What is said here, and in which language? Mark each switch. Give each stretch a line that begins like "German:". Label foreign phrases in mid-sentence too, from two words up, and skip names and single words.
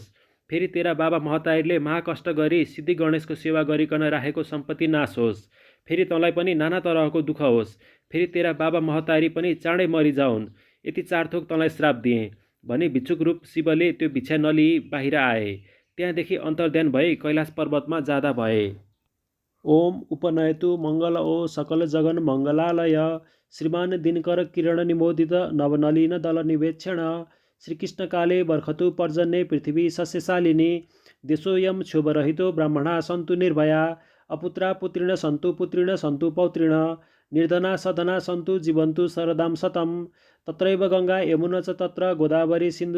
Nepali: फेरि तेरा बाबा महतारीले महाकष्ट गरी सिद्धि गणेशको सेवा गरिकन राखेको सम्पत्ति नाश होस्। फेरि तँलाई पनि नाना तरहको दुःख होस्। फेरि तेरा बाबा महतारी पनि चाँडै मरिजाउन्। यति 4 थोक तँलाई श्राप दिएँ भनी भिक्षुक रूप शिवले त्यो भिक्षा नलिई बाहिर आए। त्यहाँदेखि अन्तर्ध्यान भई कैलाश पर्वतमा जाँदा भए।
Sanskrit: ओम उपनयतु मङ्गल ओ सकल जगन मङ्गलालय श्रीमान दिनकर किरण निमोदित नवनलिन दल निवेक्षण श्रीकृष्णकाले बर्खतु पर्जन्ये पृथिवी सस्यशालिनी देशोऽयं क्षोभरहितो ब्राह्मणा सन्तु निर्भया अपुत्रा पुत्रिण सन्तु पौत्रिण निर्धना सधना सन्तु जीवन्तु शरदां शतं तत्रैव गङ्गा यमुना च तत्र गोदावरी सिन्धु